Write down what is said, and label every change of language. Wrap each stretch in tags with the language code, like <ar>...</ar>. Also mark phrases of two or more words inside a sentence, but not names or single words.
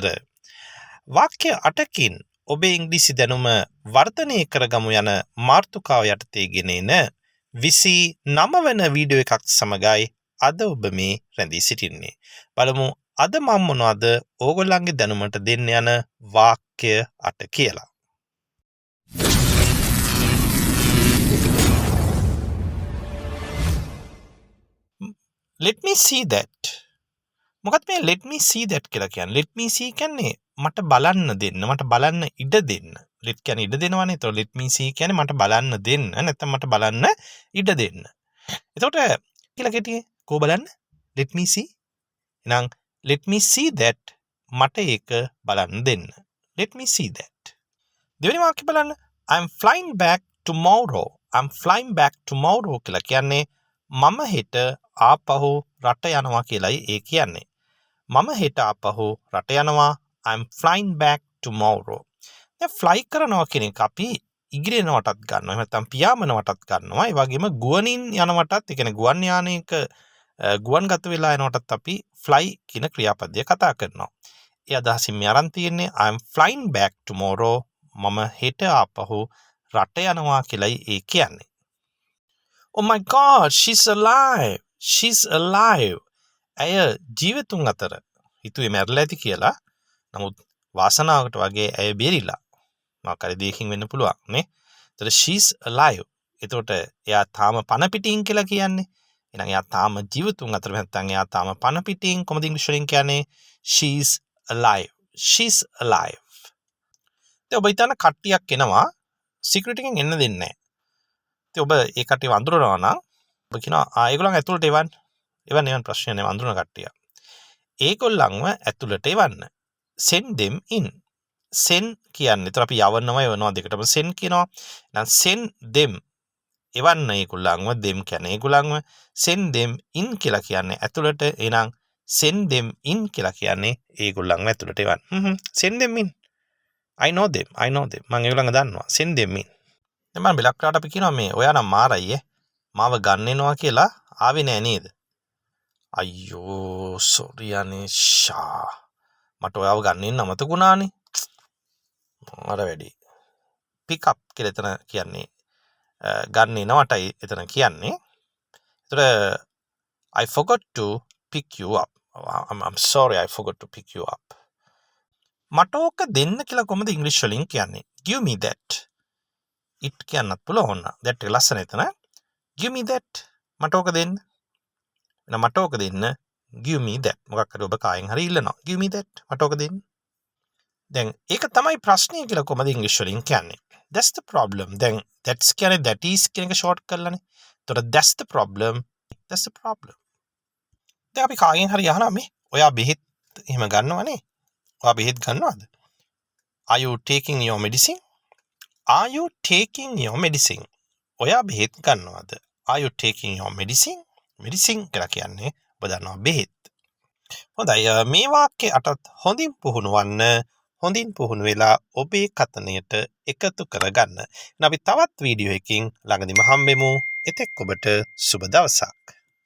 <si>වාක්‍ය 8කින් ඔබේ ඉංග්‍රීසි දැනුම වර්ධනය කරගමු යන මාතෘකාව යටතේ ගෙන එන 29 වන වීඩියෝ එකක් සමගයි අද ඔබ මේ රැඳී සිටින්නේ. බලමු අද මම මොනවද ඕගොල්ලන්ගේ දැනුමට දෙන්න යන වාක්‍ය 8 කියලා.</si> <en>Let me see that.</en> <si>මොකක්ද මේ</si> <en>let me see that</en> <si>කියලා කියන්නේ?</si> <en>Let me see</en> <si>කියන්නේ මට බලන්න දෙන්න, මට බලන්න ඉඩ දෙන්න. let කියන්නේ ඉඩ දෙනවනේ. ඒතකොට</si> <en>let me see</en> <si>කියන්නේ මට බලන්න දෙන්න, නැත්නම් මට බලන්න ඉඩ දෙන්න. එතකොට කියලා කෙටියේ කෝ බලන්න?</si> <en>let me see.</en> <si>එහෙනම්</si> <en>let me see that</en> <si>මට ඒක බලන්න දෙන්න.</si> <en>let me see that.</en> <si>දෙවෙනි වාක්‍ය බලන්න.</si> <en>I'm flying back tomorrow. I'm flying back tomorrow</en> <si>කියලා කියන්නේ මම හෙට ආපහු රට යනවා කියලයි ඒ කියන්නේ. මම හෙට ආපහු රට යනවා.</si> <en>I'm flying back tomorrow.</en> <si>දැන් fly කරනවා කියන එක අපි ඉගිරෙනවටත් ගන්නවා. එහෙම නැත්නම් පියාඹනවටත් ගන්නවා. ඒ වගේම ගුවනින් යනවටත්, ඒ කියන්නේ ගුවන් යානයක ගුවන්ගත වෙලා යනවටත් අපි fly කියන ක්‍රියාපදය කතා කරනවා. ඒ අදහසින් මේ අරන් තියෙන්නේ</si> <en>I'm flying back tomorrow.</en> <si>මම හෙට ආපහු රට යනවා කියලයි ඒ කියන්නේ.</si> <en>Oh my god, she's alive. She's alive.</en> <si>ඇය ජීවතුන් අතර. හිතුවේ මැරලා ඇති කියලා. නමුත් වාසනාවකට වගේ ඇය බේරිලා. මොකක් හරි දෙයකින් වෙන්න පුළුවන් නේ. ඒතර</si> <en>she's alive.</en> <si>එතකොට එයා තාම පණ පිටින් කියලා කියන්නේ. එහෙනම් එයා තාම ජීවතුන් අතර නැත්නම් එයා තාම පණ පිටින් කොහොමද ඉංග්‍රීසි වලින් කියන්නේ?</si> <en>She's alive. She's alive.</en> <si>ඔබ හිතන්න කට්ටියක් එනවා සිකියුරිටි එකෙන් එන්න දෙන්නේ නැහැ. ඉතින් ඔබ ඒ කට්ටිය වඳුරනවා නම් ඔබ කියනවා ඒගොල්ලන් ඇතුළට එවන්න. එවන්න ප්‍රශ්නයක් නෑ වඳුරන කට්ටිය. ඒගොල්ලන්ව ඇතුළට එවන්න.</si> <en>send them in.</en> <si>send කියන්නේ ඒතර අපි යවනවා දෙකටම send කියනවා. එහෙනම්</si> <en>send them</en> <si>එවන්න ඒගොල්ලන්ව them කියන්නේ ඒගොල්ලන්ව</si> <en>send them in</en> <si>කියලා කියන්නේ ඇතුළට. එහෙනම්</si> <en>send them in</en> <si>කියලා කියන්නේ ඒගොල්ලන්ව ඇතුළට එවන්න.</si> <en>send them in. I know them.</en> <si>මම ඒගොල්ලන්ව දන්නවා.</si> <en>send them in.</en> <si>දැන් මම බෙලක්ලාට අපි කියනවා මේ ඔයා නම් මාරයි මාව ගන්න එනවා කියලා ආවේ නෑ නේද? අයියෝ සෝරි අනේෂා. මට ඔයාව ගන්න එන්න අමතකුණානේ. අර වැඩි.</si> <en>pick up</en> <si>කියලා එතන කියන්නේ ගන්න එනවටයි එතන කියන්නේ.</si> <en>ඒතර I forgot to pick you up. I'm sorry I forgot to pick you up.</en> <si>මට ඕක දෙන්න කියලා කොහොමද ඉංග්‍රීසි වලින් කියන්නේ?</si> <en>Give me that. it</en> <si>කියන්නත් පුළුවන්. that එක ලස්සන එතන.</si> <en>give me that.</en> <si>මට ඕක දෙන්න. එහෙනම් මට ඕක දෙන්න.</si> <en>give me that.</en> <si>මොකක් හරි ඔබ කායෙන් හරි ඉල්ලනවා.</si> <en>give me that.</en> <si>මට ඕක දෙන්න. දැන් ඒක තමයි ප්‍රශ්නේ කියලා කොහොමද ඉංග්‍රීසි වලින් කියන්නේ?</si> <en>that's the problem. දැන් that's කියන්නේ that is</en> <si>කියන එක ෂෝට් කරලානේ.</si> <en>ඒතකොට that's the problem. that's the problem.</en> <si>දැන් අපි කායෙන් හරි අහනවා මේ ඔයා බෙහෙත් එහෙම ගන්නවනේ. ඔයා බෙහෙත් ගන්නවද?</si> <en>are you taking your medicine? Are you taking your medicine?</en> <si>ඔයා බෙහෙත් ගන්නවද?</si> <en>Are you taking your medicine?</en> <si>medicine කියලා කියන්නේ ඔබ දන්නවා බෙහෙත්. හොඳයි මේ වාක්‍ය අටත් හොඳින් පුහුණු වන්න. හොඳින් පුහුණු වෙලා ඔබේ කතනයට එකතු කරගන්න. අපි තවත් වීඩියෝ එකකින් ළඟදිම හම්බෙමු. එතෙක් ඔබට සුබ දවසක්.</si>